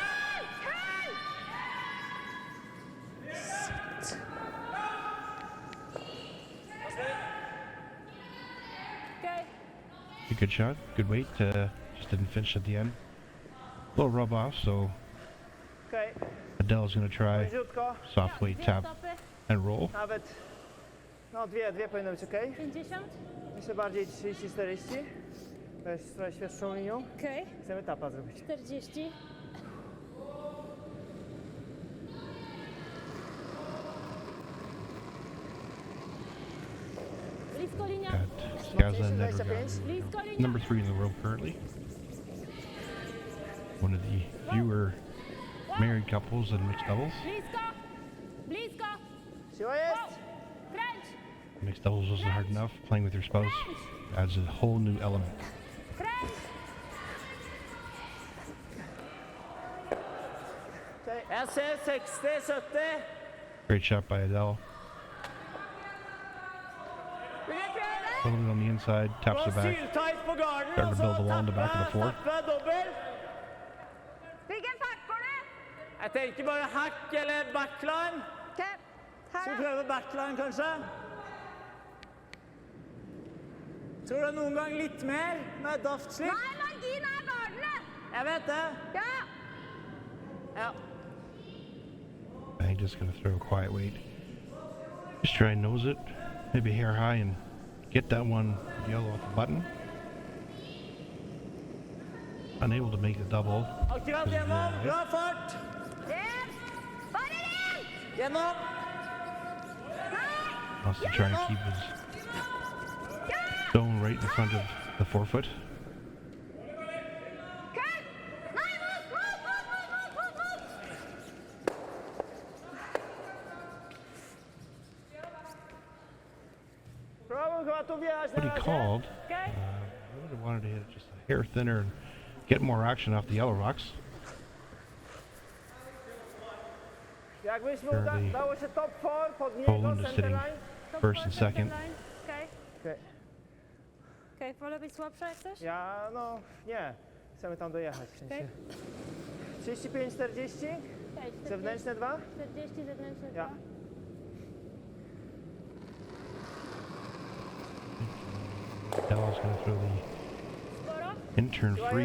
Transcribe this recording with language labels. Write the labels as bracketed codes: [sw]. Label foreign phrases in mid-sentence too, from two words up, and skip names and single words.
[en] Good shot, good weight, just didn't finish at the end. A little rub off, so Adela's going to try soft weight tap and roll. [pl] No, dwie powinny być ok. 50? Jeszcze bardziej 30-40. To jest trochę świeższą linią. Okej. Chcemy tapa zrobić. 40. Blisko linia. [en] Skaslien Nedregotten, number 3 in the world currently. One of the fewer married couples in mixed doubles. [pl] Blisko. Siła jest! Kręć. [en] Mixed doubles wasn't hard enough. Playing with your spouse adds a whole new element. [pl] Kręć. [sv] Jag ser 60, 70. [en] Great shot by Adela. A little bit on the inside, taps it back. Starting to build the wall in the back of the 4. [sv] Vilken fart går det? [no] Jeg tenker bare hakk eller backline. Okej. Skal vi prøve backline kanskje? Tror du noen gang litt mer med daftslipp? Nei, margin er gardene. Jeg vet det. Ja. Ja. [en] I'm just going to throw a quiet weight. Just try and nose it, maybe hair high, and get that one yellow off the button. Unable to make the double. [no] Akkurat gjennom. Bra fart. Bare inn. Gjennom. [en] Wants to try and keep his stone right in front of the 4-foot. [no] Nei, mot. [en] What he called, really wanted to hit it just a hair thinner and get more action off the yellow rocks. Poland is sitting first and second. [pl] Okej, wolę być słabsza jak chcesz? Ja, no, nie. Chcemy tam dojechać w sensie. 35-40? Zewnętrzne 2? 40, zewnętrzne 2. Ja. [en] Adela's going to throw the intern freeze.